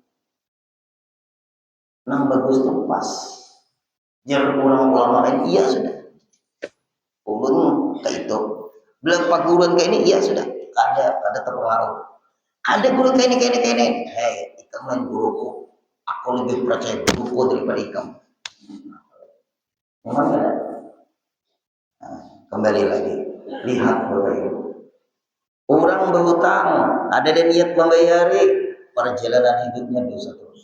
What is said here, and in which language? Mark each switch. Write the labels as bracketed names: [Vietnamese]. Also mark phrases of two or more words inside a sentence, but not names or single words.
[Banjar] Nang bagus tuh pas. Jangan ulama lain, iya sudah. Ulun kayak itu. Bilang paguruan kayak ini, iya sudah. Ada terpengaruh. Ada guru kayak ini. Hei, ikam lain guruku. Aku lebih percaya guruku daripada ikam. Memang ada. Nah, kembali lagi, lihat Bapak Ibu. Orang berhutang, ada dan niat membayari, perjalanan hidupnya dosa terus.